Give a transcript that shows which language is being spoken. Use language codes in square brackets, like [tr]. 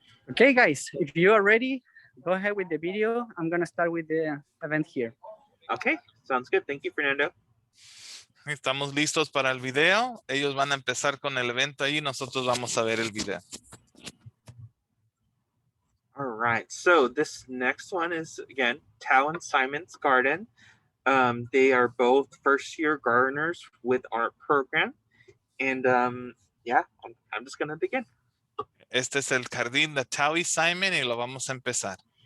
[en] Okay, guys, if you are ready, go ahead with the video. I'm going to start with the event here. Okay, sounds good. Thank you, Fernando. [es] Estamos listos para el video. Ellos van a empezar con el evento ahí y nosotros vamos a ver el video. [en] All right, so this next one is, again, Tao and Simon's garden. They are both first-year gardeners with our program. And yeah, I'm just going to begin. [es] Este es el jardín de Tao y Simon y lo vamos a empezar.